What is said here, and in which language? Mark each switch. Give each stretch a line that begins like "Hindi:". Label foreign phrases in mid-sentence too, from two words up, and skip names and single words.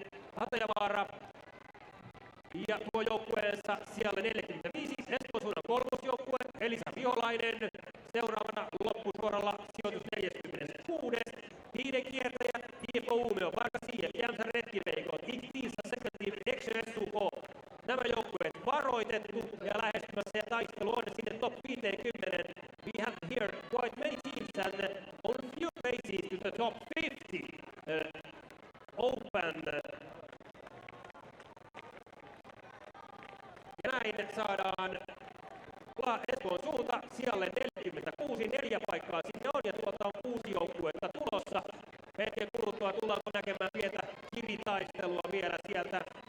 Finnish: Hatajavaara ja tuo joukkueensa siellä 45, Espoon suunnan kolmosjoukkue, Elisa Viholainen, seuraavana loppusuoralla sijoitus 46. Hiiden kiertäjät, IFK Umeå, Varkas IF, Jämsä Retkiveikot, Iktiinsa Second Exxon SUK. Nämä joukkueet varoitettu ja lähestymässä ja taistelu on sinne top 50.
English: We have here quite many teams and on few places to the top 50 open.
Finnish: Ja näin saadaan Espoon suunta sijalle 46, 4 paikkaa sinne on ja tuolta on 6 joukkuetta tulossa. Hetken kuluttua tullaanko näkemään pientä kivitaistelua vielä sieltä.